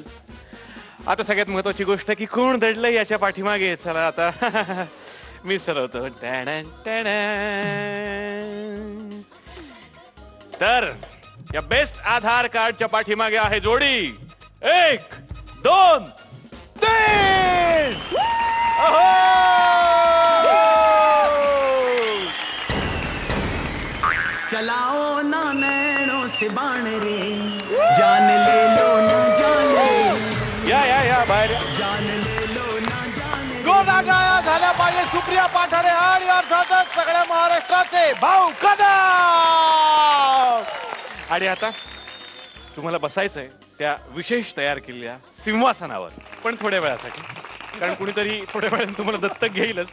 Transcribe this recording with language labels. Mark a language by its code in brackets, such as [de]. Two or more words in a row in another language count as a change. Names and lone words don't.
[mr] आता सगळ्यात महत्वाची गोष्ट की कोण दडलंय याच्या पाठीमागे. चला आता मी सरवतो. तर या बेस्ट आधार कार्डच्या पाठीमागे आहे जोडी 1, 2, 3. [hi] चलाओ ना नैनों से बाण रे, जान ले लो ना जान रे, [mr] या बाहेर या. [hi] जान ले लो ना जान रे. [mr] गोदागाया झाल्या पाहिजे सुप्रिया पाठारे आणि अर्थातच सगळ्या महाराष्ट्राचे भाऊ कदम. आणि आता तुम्हाला बसायचंय त्या विशेष तयार केलेल्या सिंहासनावर, पण थोड्या वेळासाठी, कारण कुणीतरी थोड्या वेळाने तुम्हाला दत्तक घेईलच.